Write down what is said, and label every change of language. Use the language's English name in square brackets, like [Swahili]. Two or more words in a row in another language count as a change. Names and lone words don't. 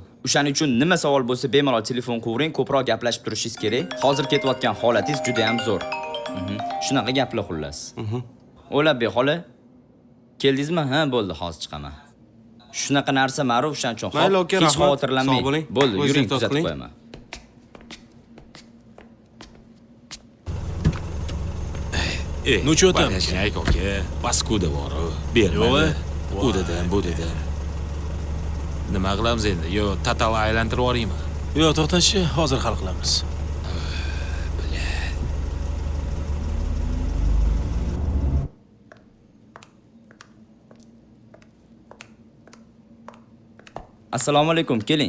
[Uzbek] O'shaning uchun nima savol bo'lsa bemalol telefon qiling, ko'proq gaplashib turishingiz kerak. Hozir ketayotgan holatingiz juda ham zo'r. Shunaqa gaplar xullas. O'labek xola, keldingizmi? Ha, bo'ldi, hozir chiqaman. Shunaqa narsa ma'ruf, o'shaning uchun Mayli, aka, hech rahmat. xavotirlanmang. Sog' bo'ling. Bo'ldi, O'zingiz yuring, ehtiyot kuzatib qiling. qo'yaman. [Russian] Ну что там? [Uzbek] Bagajnik aka, paskuda bor-ku. Bermadi. U dedim, bu dedim. Nima qilamiz endi? Yo, total aylantirib yuboraymi? Yo'q, to'xtashi, hozir hal qilamiz. Assalomu alaykum, keling.